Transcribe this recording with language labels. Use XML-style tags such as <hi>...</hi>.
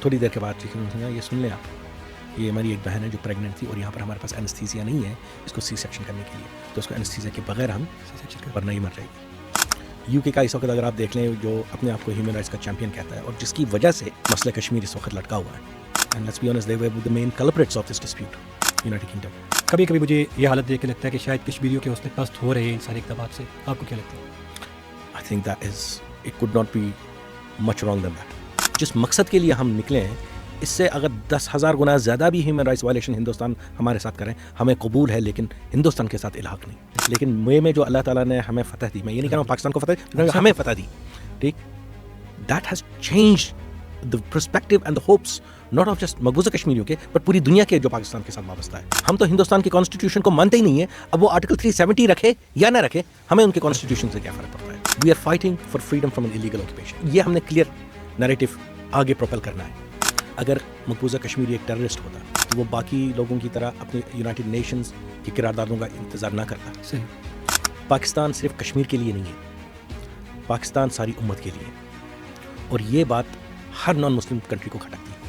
<ur>تھوڑی دیر کے بعد یہ سن لیں آپ، یہ ہماری ایک بہن ہے جو پریگننٹ تھی اور یہاں پر ہمارے پاس اینستھیزیا نہیں ہے اس کو سی سیکشن کرنے کے لیے، تو اس کو اینستھیزیا کے بغیر ہم سی سیکشن ورنہ ہی مر جائے گی. یو کے کا اس وقت اگر آپ دیکھ لیں جو اپنے آپ کو ہیومن رائٹس کا چیمپئن کہتا ہے اور جس کی وجہ سے مسئلہ کشمیر اس وقت لٹکا ہوا ہے.</ur> <en>And let's be honest they were the main culprits of this dispute, United Kingdom.</en> <ur>کبھی کبھی مجھے یہ حالت دیکھ کے لگتا ہے کہ شاید کشمیریوں کے حوصلے پست ہو رہے ہیں ان سارے اقدامات سے. آپ کو کیا لگتا ہے؟</ur> <en>I think that is, it could not be much wrong than that.</en> <ur>جس مقصد کے لیے ہم نکلے ہیں اس سے اگر 10,000 گنا زیادہ بھی ہیومن رائٹس وائلیشن ہندوستان ہمارے ساتھ کریں ہمیں قبول ہے، لیکن ہندوستان کے ساتھ الحاق نہیں. لیکن میں جو اللہ تعالیٰ نے ہمیں فتح دی، میں یہ نہیں کہہ رہا ہوں پاکستان کو فتح دی، ہمیں فتح دی، ٹھیک.</ur> <en>That has changed the perspective and the hopes not of just</en> <ur>مقبوضہ کشمیریوں کے</ur> <en>but</en> <ur>پوری دنیا کے جو پاکستان کے ساتھ وابستہ ہے. ہم تو ہندوستان کی کانسٹیٹیوشن کو مانتے ہی نہیں ہیں. اب وہ آرٹیکل 370 رکھے یا نہ رکھے ہمیں ان کے کانسٹیٹیوشن سے کیا فرق پڑتا ہے.</ur> <en>We are fighting for freedom from an illegal occupation.</en> <ur>یہ ہم نے کلیئر نیریٹو آگے پروپیل کرنا ہے. اگر مقبوضہ کشمیری ایک ٹیررسٹ ہوتا تو وہ باقی لوگوں کی طرح اپنے یونائٹڈ نیشنز کی قراردادوں کا انتظار نہ کرتا. صحیح. پاکستان صرف کشمیر کے لیے نہیں ہے، پاکستان ساری امت کے لیے، اور یہ بات ہر نان مسلم کنٹری کو کھٹکتی ہے.</ur>